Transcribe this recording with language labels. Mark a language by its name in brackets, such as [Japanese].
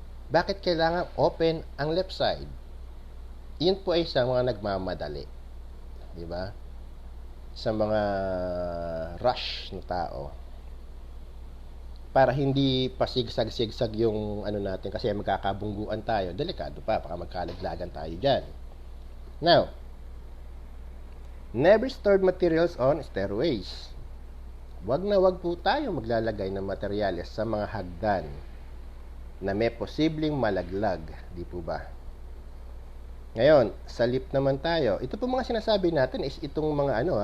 [Filipino] Bakit kailangan open ang left side? Yun po ay sa mga nagmamadali. Di ba? Sa mga rush na tao, para hindi pasigsag-sigsag yung natin, kasi magkakabungguan tayo, delikado pa, baka magkalaglagan tayo dyan. [English] Now, never stored materials on stairways. [Filipino] Wag na wag po tayo maglalagay ng materyales sa mga hagdan na may posibleng malaglag, di po ba? Ngayon, sa lift naman tayo. Ito po mga sinasabi natin is itong mga